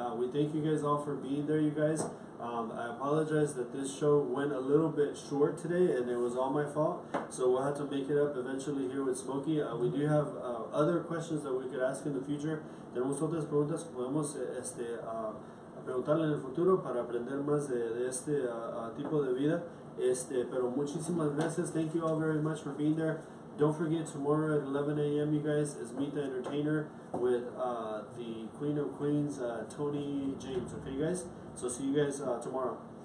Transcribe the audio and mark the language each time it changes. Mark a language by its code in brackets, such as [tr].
[en] We thank you guys all for being there, you guys. I apologize that this show went a little bit short today, and it was all my fault. So we'll have to make it up eventually here with Smokey. We do have other questions that we could ask in the future. [es] Tenemos otras preguntas que podemos preguntarle en el futuro para aprender más de este tipo de vida. Pero muchísimas gracias. [en] Thank you all very much for being there. Don't forget, tomorrow at 11 a.m., you guys, is Meet the Entertainer with the Queen of Queens, Tony James. Okay, you guys? So see you guys tomorrow.